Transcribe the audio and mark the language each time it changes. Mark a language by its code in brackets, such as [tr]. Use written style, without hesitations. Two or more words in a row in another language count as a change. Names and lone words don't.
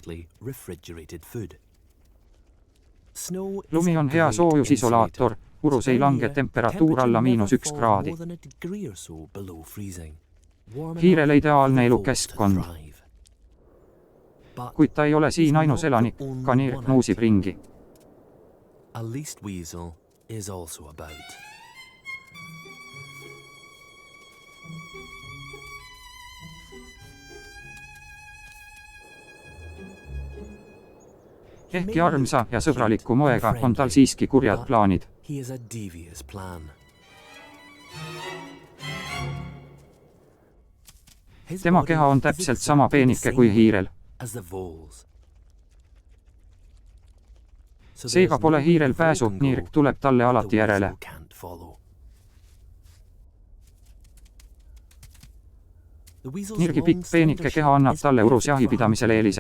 [et] Lumi on hea soojusisolaator, urus ei lange temperatuur alla -1 kraadi. Hiirele ideaalne elukeskkond. Kuid ta ei ole siin ainus elanik, ka Nirk nuusib ringi. [en] A least weasel is also about. [et] Ehkki armsa ja sõbraliku moega on tal siiski kurjad plaanid. [en] He is a devious plan. [et] Tema keha on täpselt sama peenike kui hiirel. Seega pole hiirel pääsu, Nirk tuleb talle alati järele. Nirgi pikk peenike keha annab talle urus jahipidamisel eelise.